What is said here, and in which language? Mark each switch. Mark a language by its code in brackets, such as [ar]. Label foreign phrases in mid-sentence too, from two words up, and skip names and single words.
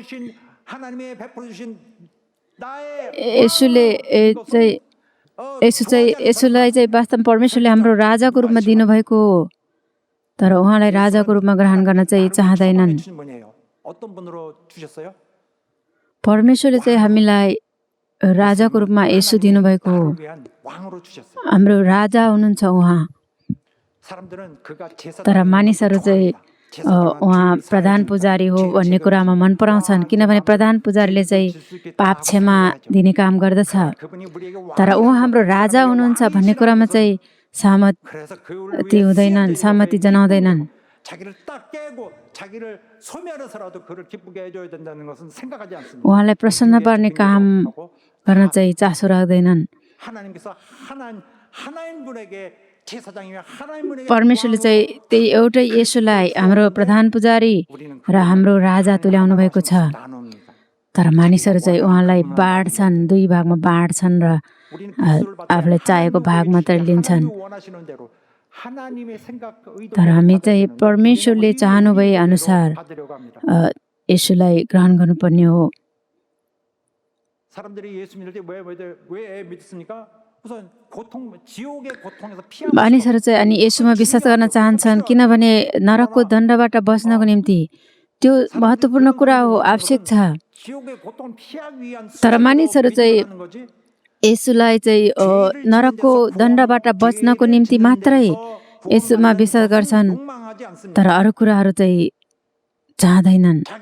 [ne] चाहिँ वास्तवमा परमेश्वरले हाम्रो राजाको रूपमा दिनुभएको हो तर उहाँलाई राजाको रूपमा ग्रहण गर्न चाहिँ चाहँदैनन् परमेश्वरले चाहिँ हामीलाई राजाको रूपमा येशू दिनुभएको हो। [ko] 나를 위한 왕으로 주셨어요. [ne] हाम्रो राजा हुनुहुन्छ उहाँ। [ko] 사람들은 그가 [ne] तर [ko] 제사장인 [ne] मानिसहरू [ko] 것을 [ne] चाहिँ [ko] 좋아합니다. 제사장은 [ne] उहाँ [ko] 죄를 [ne] प्रधान [ko] 사해줍니다. [ne] पुजारी हो [ko] 죄의 [ne] भन्ने [ko] 죄를 [ne] कुरामा मन पराउँछन्, किनभने प्रधान पुजारीले चाहिँ पाप क्षमा दिने काम गर्दछ। [ko] 그분이 우리에게 [ne] तर उहाँ हाम्रो राजा हुनुहुन्छ भन्ने कुरामा चाहिँ सहमति [ko] 그래서 그를 위해 [ne] हुँदैनन्, सहमति जनाउँदैनन्। [ko] 자기를 딱 깨고 자기를 소멸해서라도 그를 기쁘게 해줘야 된다는 것은 생각하지 않습니다. [ne] उहाँलाई प्रसन्न पार्ने काम गर्न चाहिँ चासो राख्दैनन्। [ko] 하나님께서 하나님 분에게 제사장이며 하나님 분에게 [ne] परमेश्वरले चाहिँ त्यही एउटै येशूलाई हाम्रो प्रधान पुजारी र हाम्रो राजा तुल्याउनु भएको छ। तर मानिसहरू चाहिँ उहाँलाई बाँड्छन्, दुई भागमा बाँड्छन् र आफूलाई चाहेको भाग मात्रै लिन्छन्। तर हामी चाहिँ परमेश्वरले चाहनुभए अनुसार येशूलाई ग्रहण गर्नुपर्ने हो। [ko] 사람들이 예수 믿을 때 왜 믿습니까? 우선 지옥의 고통에서 [ne] मानिसहरू चाहिँ अनि येशूमा विश्वास गर्न चाहन्छन्, किनभने नरकको दण्डबाट बच्नको निम्ति त्यो महत्त्वपूर्ण कुरा हो, आवश्यक छ। तर मानिसहरू चाहिँ येशूलाई चाहिँ नरकको दण्डबाट बच्नको निम्ति मात्रै येशूमा विश्वास गर्छन्, तर अरू कुराहरू चाहिँ चाहँदैनन्।